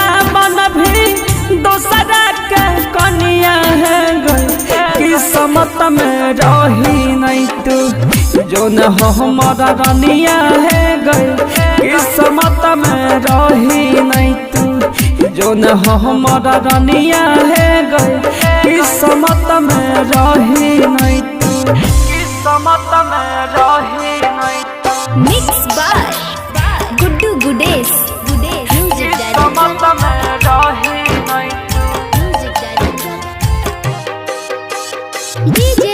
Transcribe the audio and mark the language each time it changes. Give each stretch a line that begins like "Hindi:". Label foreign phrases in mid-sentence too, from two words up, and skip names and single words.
Magahi: बन भी दोसरा के कनिया है किस्मत में रही नहीं तू जो न हमारा रानिया है गई किस्मत में रही नहीं तू जो न हमारा रानिया है गई किस्मत में रही नहीं तू किस्मत में रही नहीं तू।
English: mix by Guddu Gudesh music
Magahi: किस्मत में रही नहीं डीजे